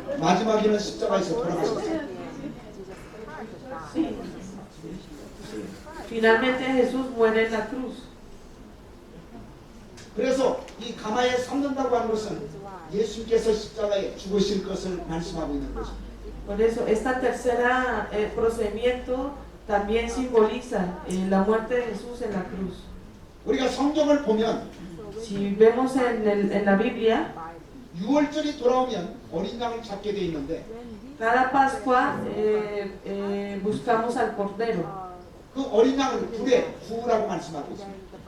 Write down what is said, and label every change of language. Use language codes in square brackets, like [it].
[ko] 마지막에는 십자가에서 돌아가셨어요. [es] Sí. Finalmente Jesús muere en la cruz. [ko] 그래서 이 가마에 삶는다고 하는 것은 예수께서 십자가에 죽으실 것을 말씀하고 있는 것입니다. [es] Por eso, esta tercera procedimiento también simboliza la muerte de Jesús en la cruz. [ko] 우리가 성경을 보면 [es] Si vemos en la Biblia, [ko] 유월절이 돌아오면 어린 양을 잡게 돼 있는데 [es] cada Pascua buscamos al Cordero. [ko] 그 어린 양을 불에 구우라고 말씀하고 있습니다.